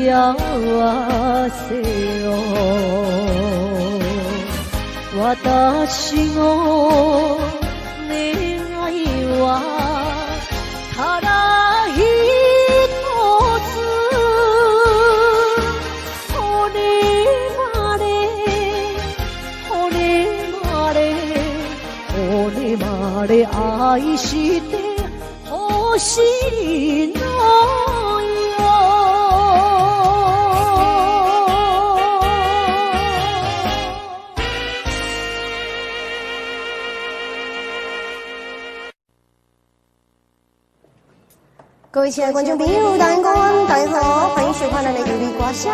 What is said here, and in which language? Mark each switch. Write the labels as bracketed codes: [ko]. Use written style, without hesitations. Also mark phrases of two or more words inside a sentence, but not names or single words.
[ja] せよ私の願いはただ一つ骨まで愛してほしいの [zh] 各位亲爱的观众朋友，大家好，大家好，欢迎收看咱的有力歌声。